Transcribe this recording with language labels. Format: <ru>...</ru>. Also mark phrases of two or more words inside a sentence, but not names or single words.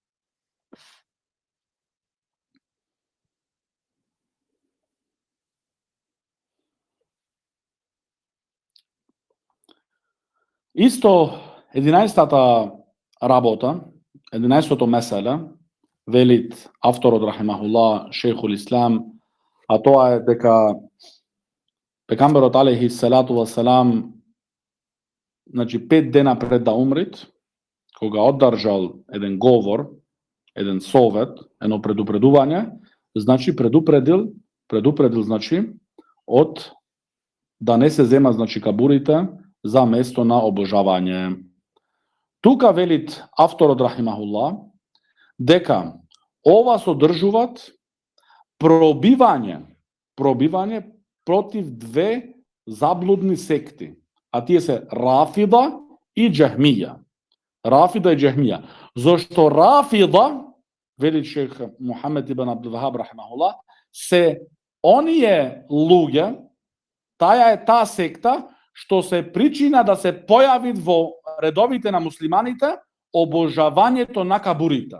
<mk>Исто, 11-та работа, 11-то меселе, велит авторот</mk> <ar>رحمه الله شيخ الإسلام,</ar> <mk>а тоа е дека пекамберот</mk> <ar>عليه الصلاة والسلام,</ar> <mk>значи 5 дена пред да умрит, кога одржал еден говор, еден совет, едно предупредување, значи предупредил значи од da ne se zema, znači kaburite, za mesto na obožavanje. Tuka velit avtor od rahimahullah, дека ова содржуваат пробивање против две заблудни секти, а тие се Рафида и Џахмија. Рафида и Џахмија. Зошто Рафида, вели шех Мухамед ибн Абдул Вахаб рахимахулlah, се оние луѓе, таа е таа секта што се причина да се појави во редовите на муслиманите обожавањето на кабурите.</mk>